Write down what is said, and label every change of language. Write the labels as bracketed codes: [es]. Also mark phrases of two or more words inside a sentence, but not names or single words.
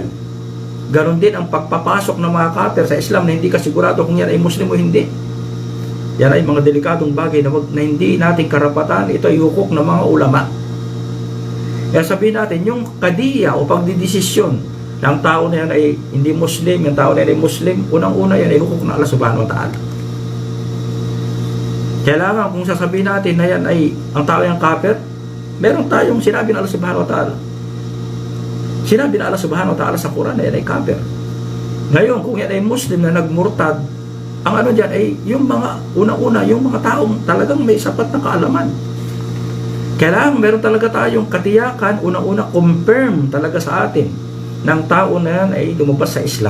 [tl] Ganon din ang pagpapasok ng mga kafir sa Islam na hindi ka sigurado kung yan ay Muslim o hindi. Yan ay mga delikadong bagay na hindi natin karapatan. Ito ay hukuk ng mga ulama. Kaya sabihin natin, yung kadiya o pagdidesisyon ng tao na yan ay hindi Muslim, yung tao na yan ay Muslim, unang-una yan ay hukuk ng Allah [ar] سبحانه وتعالى. [tl] Kailangan kung sasabihin natin na yan ay ang tao yung kafir, meron tayong sinabi ng Allah [ar] سبحانه وتعالى. [tl] Sinabi ng Allah [ar] سبحانه وتعالى [tl] sa Quran na yan ay kafir. Ngayon, kung yan ay Muslim na nagmurtad, ang ano dyan ay yung mga unang-una, yung mga taong talagang may sapat na kaalaman. Kailangan meron talaga tayong katiyakan, unang-una confirm talaga sa atin ng tao na yan ay lumabas sa Islam.